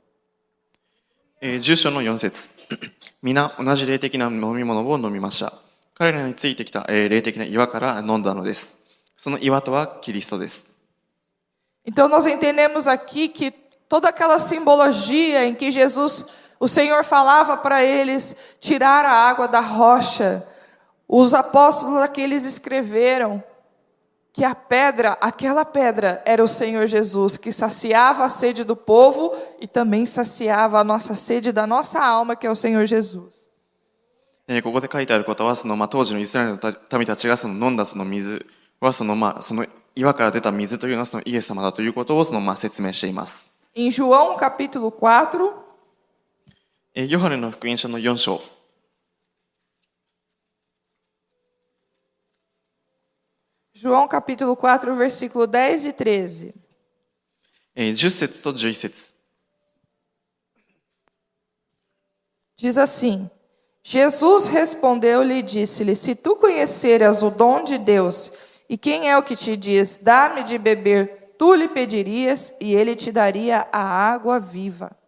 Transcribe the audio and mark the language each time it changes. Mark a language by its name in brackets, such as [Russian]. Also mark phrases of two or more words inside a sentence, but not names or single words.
[Japanese] 10 章の4節皆同じ霊的な飲み物を飲みました。彼らについてきた霊的な岩から飲んだのです。その岩とはキリストです。 [Portuguese] Então nós entendemos aqui que toda aquela simbologia em que Jesus, o Senhor falava para eles tirar a água da rocha, os apóstolos aqui eles escreveram que a pedra, aquela pedra era o Senhor Jesus, que saciava a sede do povo e também saciava a nossa sede da nossa alma, que é o Senhor Jesus. [Japanese] ここで書いてあることはその当時のイスラエルの民たちがその飲んだその水はその岩から出た水というのはそのイエス様だということをその説明しています。 [Portuguese] Em João capítulo 4, [Japanese] ヨハネの福音書の4章。 [Portuguese] João capítulo 4, versículo 10 e 13. [Japanese] 10 節と11節。 [Portuguese] Diz assim: Jesus respondeu-lhe e disse-lhe: Se tu conheceras o dom de Deus, e quem é o que te diz, dá-me de beber, tu lhe pedirias e ele te daria a água viva.